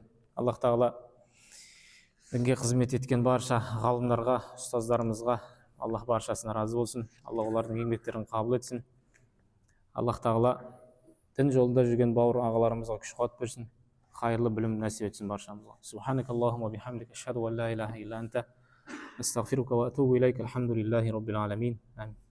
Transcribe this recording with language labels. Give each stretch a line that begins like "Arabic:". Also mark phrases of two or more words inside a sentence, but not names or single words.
Kazakh: Аллах тағала дінге қызмет еткен барша ғалымдарға, ұстаздарымызға Аллах баршасына разы болсын. Алла олардың еңбектерін қабыл етсін. Аллах тағала дін жолында жүрген бауыр ағаларымызға күш қуат берсін. Хайырлы білім нәсіп етсін баршамызға.
Arabic: سبحانك اللهم وبحمدك أشهد أن لا إله إلا أنت أستغفرك وأتوب إليك. الحمد لله رب العالمين. Амин.